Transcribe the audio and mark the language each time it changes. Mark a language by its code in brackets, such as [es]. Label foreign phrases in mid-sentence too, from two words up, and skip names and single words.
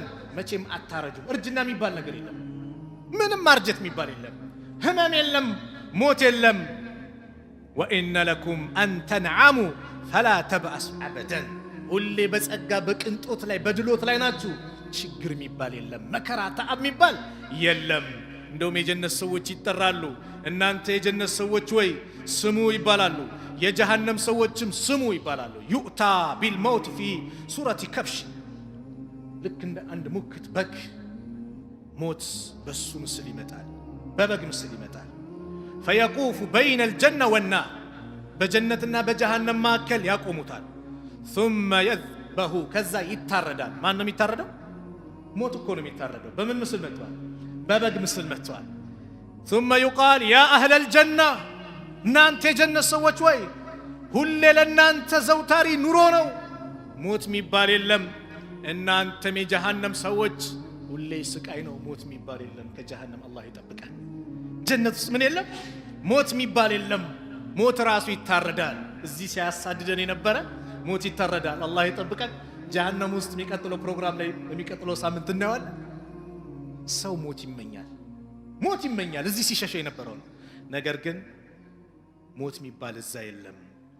[am] መቼም አታረጁም። እርጅና የሚባል ነገር የለም። ምንም ማርጀት የሚባል የለም። ህመም የለም። ሞት የለም። [ar] وإن لكم أن تنعموا فلا تبأسوا أبدا [am] ሁሌ በጸጋ በቅንጦት ላይ በድሎት ላይ ናችሁ። ችግር የሚባል የለም። መከራ ተዓብ የሚባል የለም። እንደውም የጀነት ሰዎች ይጠራሉ። እናንተ የጀነት ሰዎች ወይ ስሙ ይባላሉ። የጀሃነም ሰዎችም ስሙ ይባላሉ። [ar] يؤتى بالموت في صورة كبش [am] ልክ እንደ አንድ ሙክት በግ ሞት በሱ ምስል ይመጣል፣ በበግ ምስል ይመጣል። [ar] فيوقف بين الجنة والنار [am] በጀነትና በጀሃነም መካከል ያቆሙታል። [ar] ثم يذبح [am] ከዛ ይታረዳል። ማን ነው የሚታረደው? ሞት እኮ ነው የሚታረደው። በምን ምስል መጥቷል? በበግ ምስል መጥቷል። [ar] ثم يقال يا أهل الجنة [am] እናንተ የጀነት ሰዎች ወይ ሁሌ ለእናንተ ዘውታሪ ኑሮ ነው ሞት የሚባል የለም። እናንተም የጀሃነም ሰዎች ሁሌ ስቃይ ነው ሞት የሚባል የለም። ከጀሃነም አላህ ይጠብቃል። ጀነት ውስጥ ምን የለም? ሞት የሚባል የለም። ሞት ራሱ ይታረዳል። እዚህ ሲያሳድደን የነበረ ሞት ይታረዳል። አላህ ይጠብቃል። ጀሃነም ውስጥ የሚቀጥለው ፕሮግራም ላይ የሚቀጥለው ሳምንት እናየዋለን። ሰው ሞት ይመኛል፣ ሞት ይመኛል እዚህ ሲሸሸ የነበረው ነገር ግን ሞት የሚባል እዛ የለም።